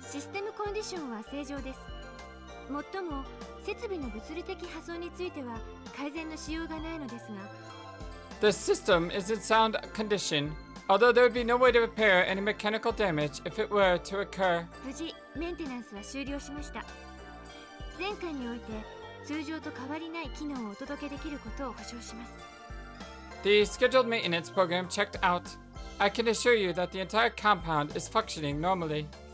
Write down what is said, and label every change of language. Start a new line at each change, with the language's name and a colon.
English: System condition
Japanese: は正常です。最も設備の物理的破損については改善のしようがないのですが。
English: The system is in sound condition, although there would be no way to repair any mechanical damage if it were to occur.
Japanese: 無事メンテナンスは終了しました。前回において通常と変わりない機能をお届けできることを保証します。
English: The scheduled maintenance program checked out. I can assure you that the entire compound is functioning normally.